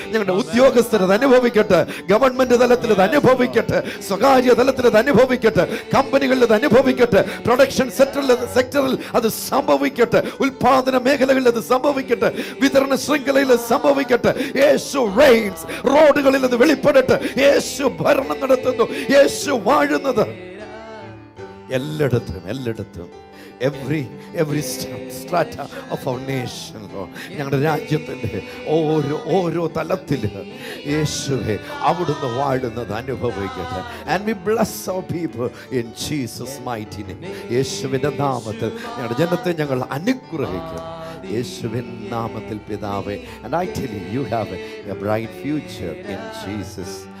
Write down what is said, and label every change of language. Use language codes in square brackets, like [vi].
[ml] ഞങ്ങളുടെ ഉദ്യോഗസ്ഥരത് അനുഭവിക്കട്ടെ, ഗവൺമെന്റ് തലത്തിൽ അത് അനുഭവിക്കട്ടെ, സ്വകാര്യ തലത്തിൽ അത് അനുഭവിക്കട്ടെ, കമ്പനികളിൽ അത് അനുഭവിക്കട്ടെ, പ്രൊഡക്ഷൻ സെക്ടറിൽ അത് സംഭവിക്കട്ടെ, ഉൽപാദന മേഖലകളിൽ അത് സംഭവിക്കട്ടെ, വിതരണ ശൃംഖലയിൽ അത് സംഭവിക്കട്ടെ. [en] Yeshu reigns. [ml] റോഡുകളിൽ അത് വെളിപ്പെടട്ടെ. യേശു ഭരണം നടത്തുന്നു. യേശു വാഴുന്നത് എല്ലായിടത്തും [en] every strata of our nation, Lord. [ml] ഞങ്ങളുടെ രാജ്യത്തിൻ്റെ ഓരോ തലത്തിൽ യേശുവേ അവിടുന്ന് വാഴുന്നത് അനുഭവിക്കട്ടെ. [en] And we bless our people in Jesus mighty name. [ml] യേശുവിൻ്റെ നാമത്തിൽ ഞങ്ങളുടെ ജനത്തെ ഞങ്ങൾ അനുഗ്രഹിക്കും. യേശുവിൻ നാമത്തിൽ പിതാവേ. [en] And I tell you, you have a bright future in Jesus.